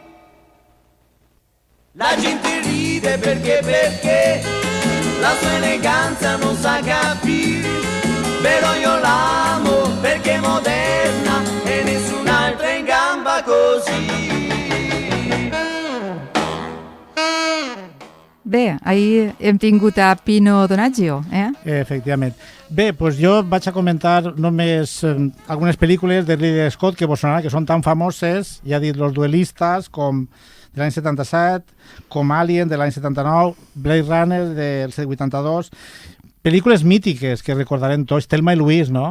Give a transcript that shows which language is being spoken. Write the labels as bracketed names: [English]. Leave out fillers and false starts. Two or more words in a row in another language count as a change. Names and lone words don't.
[Italian] La gente ride perché la sua eleganza non sa capire, però io l'amo perché è moderna e nessun'altra in gamba così. [Catalan] Bé, ahir hem tingut a Pino Donaggio, Efectivament. Bé, doncs jo vaig a comentar només algunes pel·lícules de Ridley Scott que vos sonarà, que són tan famoses, ja he dit Los Duelistas, com de l'any 77, com Alien de l'any 79, Blade Runner del 82, pel·lícules mítiques que recordarem tots, Thelma i Louise, no?